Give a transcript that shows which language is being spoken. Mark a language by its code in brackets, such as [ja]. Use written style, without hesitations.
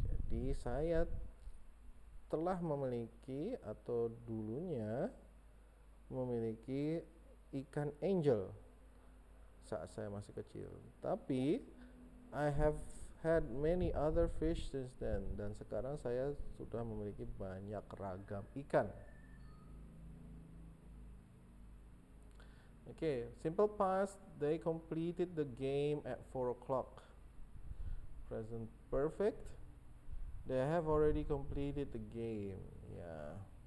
[id] Jadi saya telah memiliki atau dulunya memiliki ikan angel saat saya masih kecil. [en] Tapi I have had many other fish since then. [id] Dan sekarang saya sudah memiliki banyak ragam ikan. [en] Okay, simple past, they completed the game at 4 o'clock. Present perfect, they have already completed the game. Yeah.